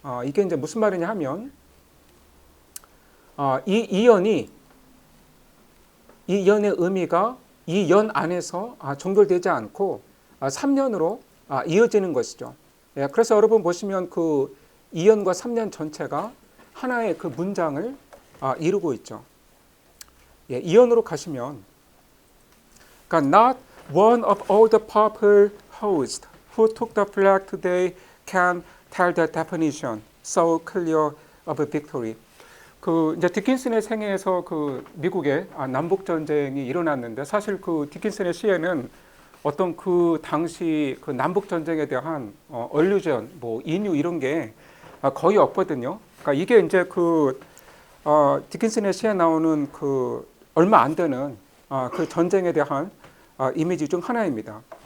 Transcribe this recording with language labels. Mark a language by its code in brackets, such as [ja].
[ko] 이게 이제 무슨 말이냐 하면, 이 2년의 의미가 이 연 안에서 종결되지 않고 3년으로 이어지는 것이죠. 그래서 여러분 보시면 그 2년과 3년 전체가 하나의 그 문장을 이루고 있죠. 예, 이언으로 가시면 그러니까 [en] not one of all the purple hosts who took the flag today can tell the definition so clear of victory. [ko] 그 이제 디킨슨의 생애에서 그 미국의 남북 전쟁이 일어났는데 사실 그 디킨슨의 시에는 어떤 그 당시 그 남북 전쟁에 대한 얼루전, 뭐 인유 이런 게 거의 없거든요. 그러니까 이게 이제 그 디킨슨의 시에 나오는 그 얼마 안 되는 그 전쟁에 대한 이미지 중 하나입니다.